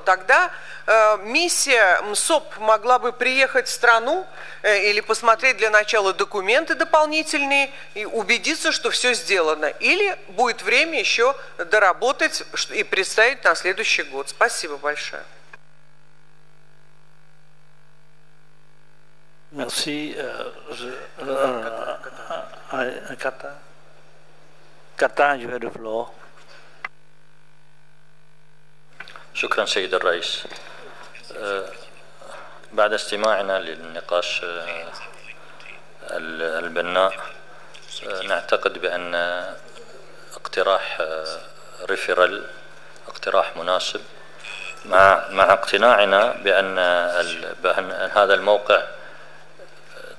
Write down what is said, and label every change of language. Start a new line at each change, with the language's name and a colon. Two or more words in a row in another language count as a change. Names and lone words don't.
Russian: Тогда миссия МСОП могла бы приехать в страну или посмотреть для начала документы дополнительные и убедиться, что все сделано. Или будет время еще доработать и представить на следующий год. Спасибо большое. Merci.
English: Qatar, you have the floor.
Arabic: شكرا سيد الرئيس. بعد استماعنا للنقاش البناء نعتقد بأن اقتراح ريفيرال اقتراح مناسب مع اقتناعنا بأن هذا الموقع